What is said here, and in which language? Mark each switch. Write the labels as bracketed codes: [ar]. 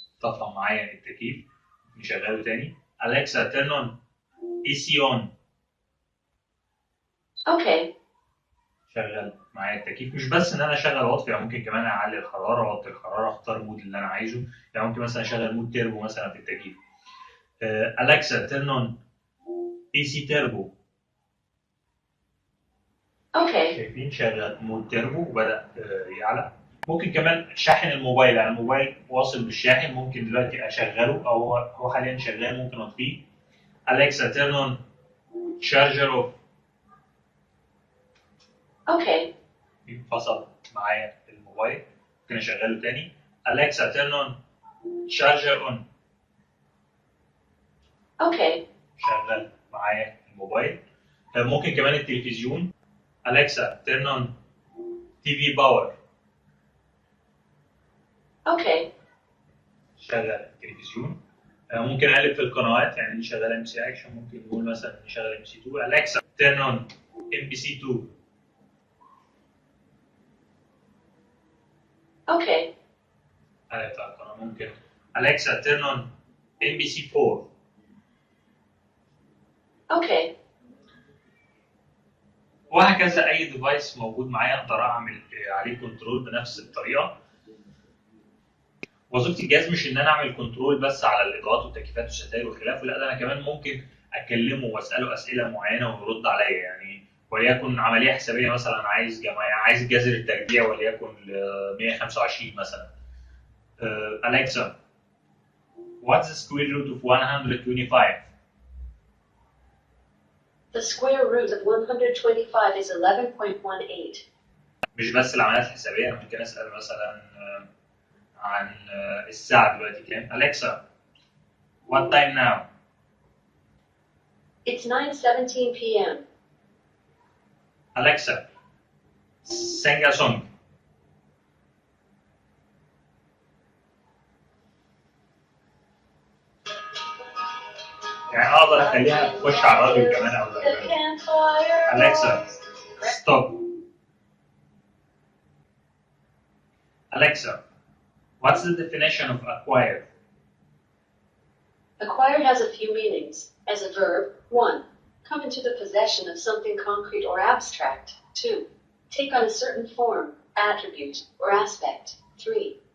[ar] طفى معايا التكييف. نشغله تاني. [en] Alexa, turn on AC on. Okay. [ar] شغل معايا التكييف. مش بس ان انا اشغل واطفي، يعني ممكن كمان اعلي الحراره واوطي الحراره، اختار مود اللي انا عايزه. يعني ممكن مثلا اشغل مود تيربو مثلا في التكييف. [en] Alexa, turn on AC turbo. Okay. [ar] شايفين شغل مود تيربو وبدأ يعلى. ممكن كمان شاحن الموبايل، يعني الموبايل واصل بالشاحن، ممكن دلوقتي اشغله او هو حاليا شغال، ممكن اطفيه. [en] Alexa, turn on charger off. Okay. [ar] فصل معايا الموبايل، ممكن اشغله تاني. [en] Alexa, turn on charger on. Okay. [ar] شغل معايا الموبايل. ممكن كمان التلفزيون. [en] Alexa, turn on TV power. Okay. [ar] شغل التلفزيون. ممكن اقلب في القنوات، يعني دي شغاله MC اكشن، ممكن نقول مثلا نشغل MC2. [en] Alexa, turn on MBC2. Okay. [ar] قلبت على القناه. [en] ممكن Alexa, turn on MBC4. Okay. [ar] وهكذا اي ديفايس موجود معايا اقدر اعمل عليه كنترول بنفس الطريقه. وظيفه الجهاز مش ان انا اعمل كنترول بس على الاضاءات والتكييفات والستاير وخلافه، لا، ده انا كمان ممكن اكلمه واساله اسئله معينه ويرد عليا. يعني وليكن عمليه حسابيه مثلا، عايز جذر التربيع وليكن 125 مثلا. [en] Alexa, what's the square root of 125? The square root of 125 is 11.18. [ar] مش بس العمليات الحسابيه، انا ممكن اسال مثلا عن الساعه دلوقتي كام. [en] Alexa, what time now? It's 9:17 p.m. Alexa, sing a song. [ar] يعني اقدر اخليها تخش على الراديو كمان او [en] Alexa, stop. Alexa, what's the definition of acquire? Acquired has a few meanings. As a verb, 1. Come into the possession of something concrete or abstract. 2. Take on a certain form, attribute, or aspect. 3.